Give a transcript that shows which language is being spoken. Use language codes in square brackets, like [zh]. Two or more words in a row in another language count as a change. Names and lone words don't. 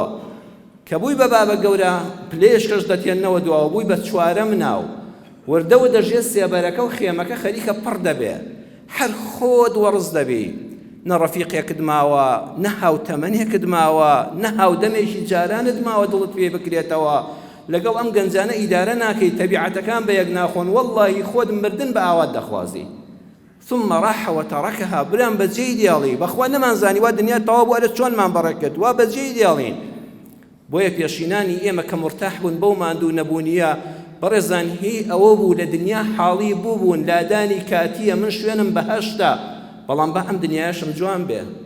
[ckb] کە بووی بە بابە گەورە پلێشکەش دەتێننەوە دواوە، بووی بە چوارەم ناو، وردەوە دەژێت سێبەرەکە و خێمەکە خەریکە پڕ دەبێ، هەر خۆت وەڕز دەبی. نە ڕەفیقێکت ماوە، نە هاوتەمەنێکت ماوە، نە هاودەمێکی جارانت ماوە دڵت پێ بکرێتەوە، لەگەڵ ئەم گەنجانە ئیدارە ناکەی، تەبیعەتەکان بە یەک ناخۆن، وەڵڵاهی خۆت مردن بە ئاوات دەخوازی. [ar] ثم راح وتركها [ckb] برام بەجێی دێڵی، بەخوا نەمانزانی وا دنیا تەواو بوو ئەرە چۆنمان بەڕێ کرد، وا بەجێی دێڵین. بۆیە پێشینانی ئێمە کە مرتاح بوون بەو ماندوو نەبوونیە، بەڕێزان هی ئەوە بوو لە دنیا حاڵی بووبوون، لادانی کاتیە من شوێنم بەهەشتا، بەڵام بە ئەم دنیاشم جوان بێ.